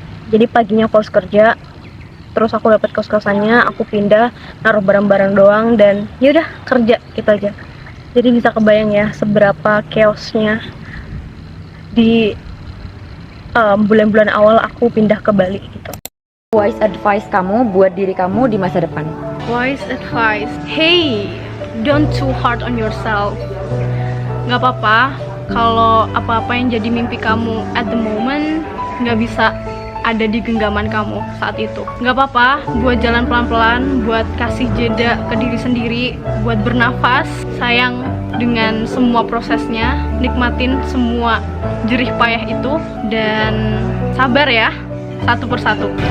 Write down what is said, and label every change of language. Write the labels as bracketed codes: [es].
[id] Jadi paginya aku harus kerja, terus aku dapat kos-kosannya, aku pindah, naruh barang-barang doang, dan yaudah kerja gitu aja. Jadi bisa kebayang ya seberapa chaosnya di bulan-bulan awal aku pindah ke Bali gitu. [en] Wise advice [id] kamu buat diri kamu di masa depan? [en] Wise advice. Hey, don't too hard on yourself. [id] Gak apa-apa kalau apa-apa yang jadi mimpi kamu [en] at the moment [id] gak bisa ada di genggaman kamu saat itu. Gak apa-apa buat jalan pelan-pelan, buat kasih jeda ke diri sendiri, buat bernafas, sayang dengan semua prosesnya, nikmatin semua jerih payah itu, dan sabar ya, satu persatu.